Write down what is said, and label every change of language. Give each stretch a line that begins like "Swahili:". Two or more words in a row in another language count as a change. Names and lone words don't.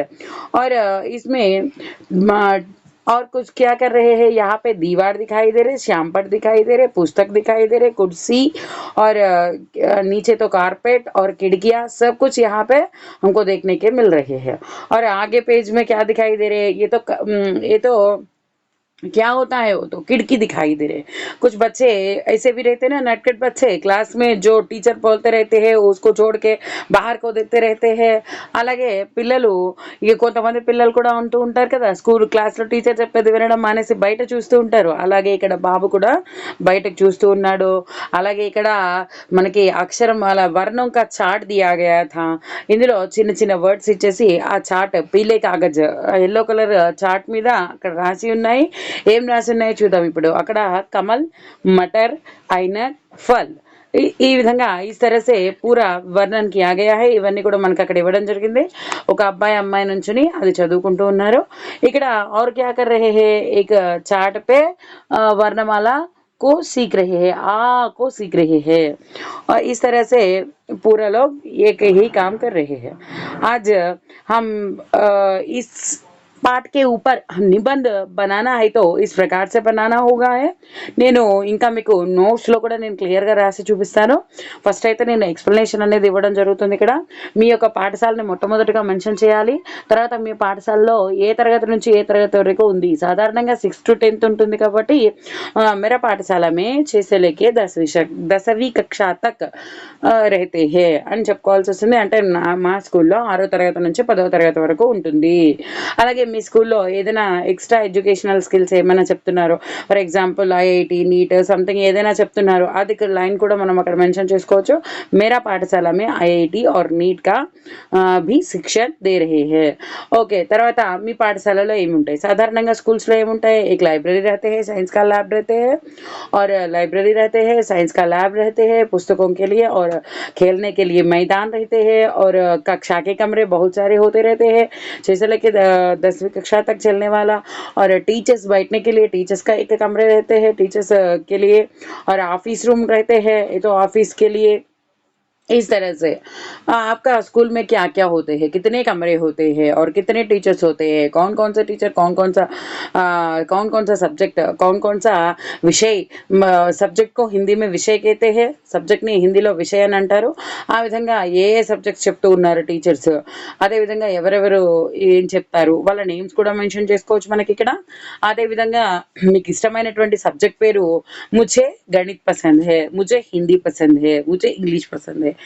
Hindi: और इसमें और कुछ क्या कर रहे हैं, यहाँ पे दीवार दिखाई दे रहे, श्यामपट दिखाई दे रहे, पुस्तक दिखाई दे रहे, कुर्सी और नीचे तो कारपेट और खिड़कियाँ, सब कुछ यहाँ पे हमको देखने के मिल रहे हैं। और आगे पेज में क्या दिखाई दे रहे हैं, ये तो क्या होता है, वो तो खिड़की दिखाई दे रहे। कुछ बच्चे ऐसे भी रहते ना, नटखट बच्चे, क्लास में जो टीचर बोलते रहते हैं उसको छोड़ के बाहर को देखते रहते हैं.
Telugu: అలాగే పిల్లలు ఇక కొంతమంది పిల్లలు కూడా ఉంటూ ఉంటారు కదా, స్కూల్ క్లాస్లో టీచర్ చెప్పేది వినడం మానేసి బయట చూస్తూ ఉంటారు. అలాగే ఇక్కడ బాబు కూడా బయటకు చూస్తూ ఉన్నాడు. అలాగే ఇక్కడ మనకి అక్షరం అలా
Hindi: वर्ण का चार्ट दिया गया था.
Telugu: ఇందులో చిన్న చిన్న వర్డ్స్ ఇచ్చేసి ఆ చార్ట్
Hindi: पीले कागज़
English: yellow colour chart
Telugu: మీద అక్కడ రాసి ఉన్నాయి. ఏం రాసి ఉన్నాయో చూద్దాం ఇప్పుడు. అక్కడ కమల్, మటర్, ఐనర్, ఫల్, ఈ విధంగా ఈ
Hindi: तरह से पूरा वर्णन किया गया है.
Telugu: ఇవన్నీ కూడా మనకు అక్కడ ఇవ్వడం జరిగింది. ఒక అబ్బాయి అమ్మాయి నుంచుని అది చదువుకుంటూ ఉన్నారు.
Hindi: ఇక్కడ और क्या कर रहे हैं, एक चार्ट पे वर्णमाला को सीख रहे हैं, आ को सीख रहे हैं और इस तरह से पूरा लोग एक ही काम कर रहे हैं. आज हम इस पाठ के ऊपर निबंध बनाना है तो इस प्रकार से बनाना होगा है.
Telugu: నేను ఇంకా మీకు నోట్స్లో కూడా నేను క్లియర్గా రాసి చూపిస్తాను. ఫస్ట్ అయితే నేను ఎక్స్ప్లెనేషన్ అనేది ఇవ్వడం జరుగుతుంది. ఇక్కడ మీ యొక్క పాఠశాలని మొట్టమొదటిగా మెన్షన్ చేయాలి. తర్వాత మీ పాఠశాలలో ఏ తరగతి నుంచి ఏ తరగతి వరకు ఉంది. సాధారణంగా 6th to 10th ఉంటుంది కాబట్టి
Hindi: मेरा पाठशाला में 6 से लेके 10वीं कक्षा तक रहते हैं
Telugu: అని చెప్పుకోవాల్సి వస్తుంది. అంటే మా స్కూల్లో 6వ తరగతి నుంచి 10వ తరగతి వరకు ఉంటుంది. అలాగే మీ స్కూల్లో ఏదైనా
English: extra educational skills
Telugu: ఏమైనా చెప్తున్నారు,
English: for example
Telugu: ఐఐటి, నీట్ సంథింగ్ ఏదైనా చెప్తున్నారు, అది లైన్ కూడా మనం అక్కడ మెన్షన్ చేసుకోవచ్చు.
Hindi: मेरा पाठशाला में आईआईटी और नीट का भी शिक्षण दे रहे हैं.
Telugu: ఓకే, తర్వాత మీ పాఠశాలలో ఏముంటాయి, సాధారణంగా స్కూల్స్లో ఏముంటాయి,
Hindi: एक लाइब्रेरी रहते हैं, साइंस का लैब रहते हैं और लाइब्रेरी रहते हैं, साइंस का लैब रहते हैं पुस्तकों के लिए और खेलने के लिए मैदान रहते हैं और कक्षा के कमरे बहुत सारे होते रहते हैं 6 से लेकर 10वीं कक्षा तक चलने वाला. और टीचर्स बैठने के लिए टीचर्स का एक कमरे रहते हैं टीचर्स के लिए और
English: office room
Hindi: रहते हैं, ये तो ऑफिस के लिए. इस तरह से आपका स्कूल में क्या क्या होते हैं, कितने कमरे होते हैं और कितने टीचर्स होते हैं, कौन कौन से टीचर कौन कौन सा सब्जेक्ट, कौन कौन सा विषय, సబ్జెక్ట్ को హిందీ में విషయ कहते हैं,
Telugu: సబ్జెక్ట్ని హిందీలో విషయం అని అంటారు. ఆ విధంగా ఏ ఏ సబ్జెక్ట్స్ చెప్తూ ఉన్నారు టీచర్స్, అదేవిధంగా ఎవరెవరు ఏం చెప్తారు వాళ్ళ నేమ్స్ కూడా మెన్షన్ చేసుకోవచ్చు మనకి ఇక్కడ. అదేవిధంగా మీకు ఇష్టమైనటువంటి సబ్జెక్ట్ పేరు
Hindi: मुझे गणित पसंद है, मुझे हिंदी पसंद है, मुझे इंग्लिश पसंद है.